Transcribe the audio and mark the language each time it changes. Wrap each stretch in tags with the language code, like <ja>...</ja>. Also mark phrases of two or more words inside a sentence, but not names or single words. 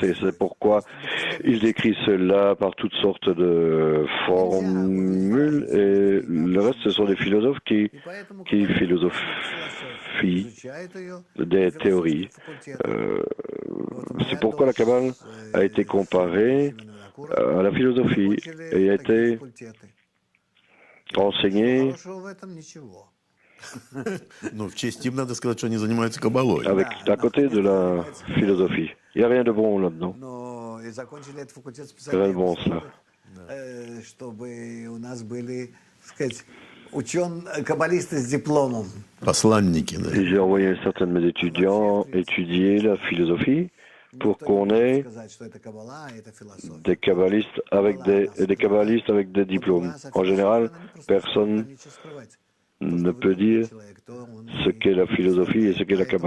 <fr>Et c'est pourquoi il décrit cela par toutes sortes de formules, et le reste, ce sont des philosophes qui philosophient des théories. C'est pourquoi la Kabbale a été comparée à la philosophie et a été enseignée</fr> <ru>Ну, в честь им надо сказать, что они занимаются кабалой.</ru> <fr>à côté de la philosophie. Il n'y a rien de bon là-dedans. Rien de bon cela.</fr> <ru>Посланники, да.</ru> <fr>Et j'ai envoyé certains de mes étudiants étudier la philosophie pour qu'on ait des kabbalistes avec des diplômes. En général, personne ne peut dire ce qu'est la philosophie et ce qu'est la Kabbale.</fr>